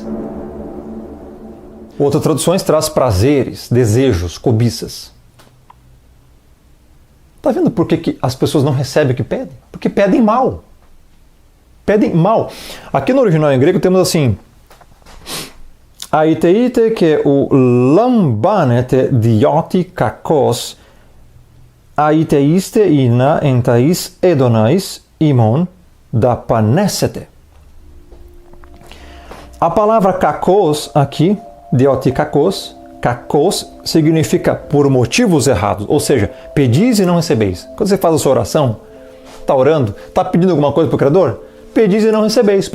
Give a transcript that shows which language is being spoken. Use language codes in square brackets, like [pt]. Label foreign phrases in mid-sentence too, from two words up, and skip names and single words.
[pt] Outras traduções traz prazeres, desejos, cobiças. Está vendo por que as pessoas não recebem o que pedem? Porque pedem mal. Pedem mal. Aqui no original em grego temos assim, [el] αἰτεῖτε καὶ οὐ λαμβάνετε διότι κακῶς αἰτεῖσθε ἵνα ἐν ταῖς ἡδοναῖς ὑμῶν δαπανήσητε. [pt] A palavra kakos aqui, [el] διότι κακῶς, [pt] kakos significa por motivos errados, ou seja, pedis e não recebeis. Quando você faz a sua oração, está orando, está pedindo alguma coisa para o Criador, pedis e não recebeis.